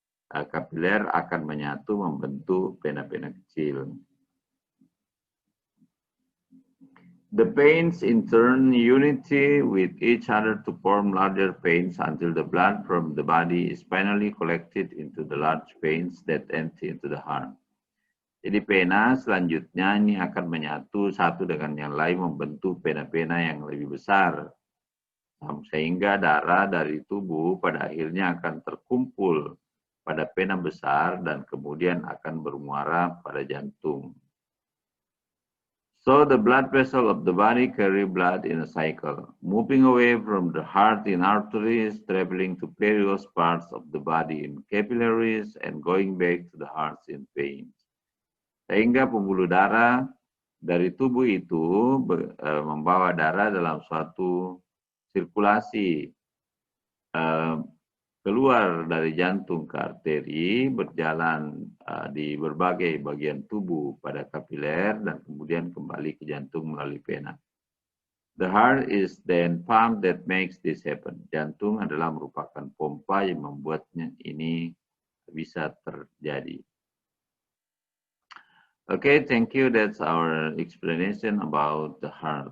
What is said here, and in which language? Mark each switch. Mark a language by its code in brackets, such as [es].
[id] Kapiler akan menyatu membentuk pena-pena kecil. [en] The veins in turn unity with each other to form larger veins until the blood from the body is finally collected into the large veins that empty into the heart. [id] Jadi pena selanjutnya ini akan menyatu satu dengan yang lain membentuk pena-pena yang lebih besar. Sehingga darah dari tubuh pada akhirnya akan terkumpul pada pena besar dan kemudian akan bermuara pada jantung. [en] So the blood vessels of the body carry blood in a cycle, moving away from the heart in arteries, traveling to various parts of the body in capillaries, and going back to the heart in veins. [id] Sehingga pembuluh darah dari tubuh itu membawa darah dalam suatu sirkulasi keluar dari jantung ke arteri, berjalan di berbagai bagian tubuh pada kapiler dan kemudian kembali ke jantung melalui vena. [en] The heart is then pump that makes this happen. [id] Jantung adalah merupakan pompa yang membuatnya ini bisa terjadi. [en] Okay, thank you. That's our explanation about the heart.